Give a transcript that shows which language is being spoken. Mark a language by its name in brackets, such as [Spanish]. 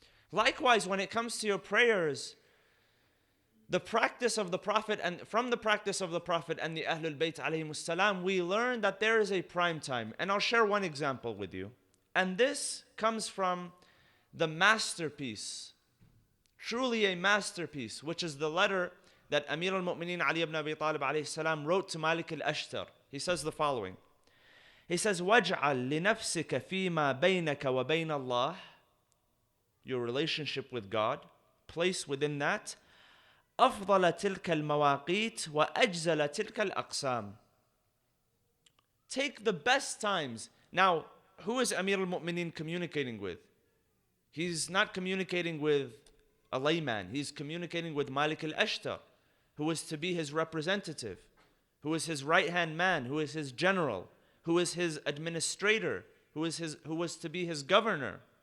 [English] Likewise, when it comes to your prayers, the practice of the Prophet, and from the practice of the Prophet and the Ahlul Bayt alayhimus salam, we learn that there is a prime time. And I'll share one example with you. And this comes from the masterpiece, truly a masterpiece, which is the letter that Amir al-Mu'mineen Ali ibn Abi Talib alayhi salam wrote to Malik al-Ashtar. He says the following. He says, [Arabic] وَاجْعَلْ لِنَفْسِكَ فِي مَا بَيْنَكَ وَبَيْنَ اللَّهِ, [English] your relationship with God, place within that [Arabic] أفضل تلك المواقيت وأجزل تلك الأقسام. [English] Take the best times. Now, who is Amir al-Mu'mineen communicating with? He's not communicating with a layman. He's communicating with Malik al-Ashtar, who is to be his representative, who is his right-hand man, who is his general, who is his administrator, who was to be his governor.